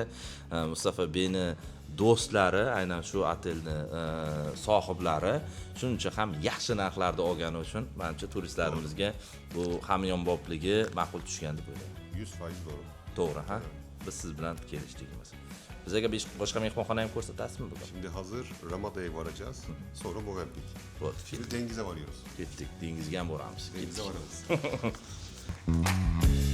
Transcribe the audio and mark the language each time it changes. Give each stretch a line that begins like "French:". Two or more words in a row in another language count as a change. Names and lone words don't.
Uzbek: Mustafa Beyni do'stlari, aynan shu otelni sohiblari shuncha ham yaxshi narxlarda olgani uchun menimcha turistlarimizga bu hamyonbopligi ma'qul tushgan deb o'ylayman.
Turkish: 100% doğru.
Uzbek: To'g'ri, ha? Biz siz bilan kelishdikmiz. Bizga boshqa mehmonxona ham ko'rsatasizmi bugun?
Turkish: Şimdi hazır Ramada'ya varacağız. Sonra Movenpick.
Uzbek: Bo'ldi,
Turkish: Şimdi Dengiz'e varıyoruz.
Uzbek: ketdik. Dengizga ham boramiz.
Turkish: Dengiz'e varıyoruz.